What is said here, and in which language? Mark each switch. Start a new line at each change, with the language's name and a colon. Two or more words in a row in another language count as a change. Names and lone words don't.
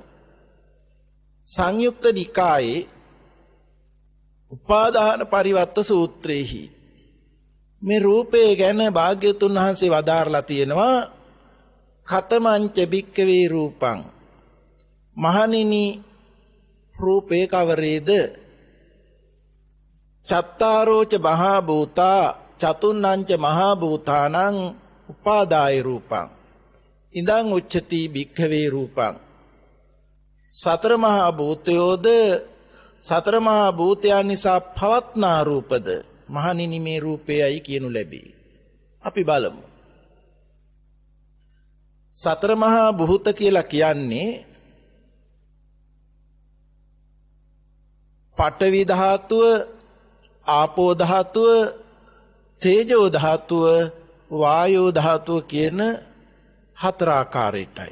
Sinhala: සංයුක්ත නිකායේ උපාදාන පරිවර්ත සූත්‍රයේහි මේ රූපේ ගැන භාග්‍යතුන් වහන්සේ වදාරලා තියෙනවා,
Pali: ඛතමංච භික්ඛවේ රූපං.
Sinhala: මහණෙනි, රූපේ කවරේද?
Pali: චත්තාරෝච මහා භූතා චතුන්නංච මහා භූතානං උපාදාය රූපං ඉදං උච්චති භික්ඛවේ රූපං.
Sinhala: සතර මහා භූතයෝද සතර මහා භූතයන් නිසා පවත්නා රූපද මහණෙනි මේ රූපයයි කියනු ලැබේ. අපි බලමු. සතර මහා භූත කියලා කියන්නේ පඨවි ධාතුව, ආපෝ ධාතුව, තේජෝ ධාතුව, වායෝ ධාතුව කියන හතර ආකාරයටයි.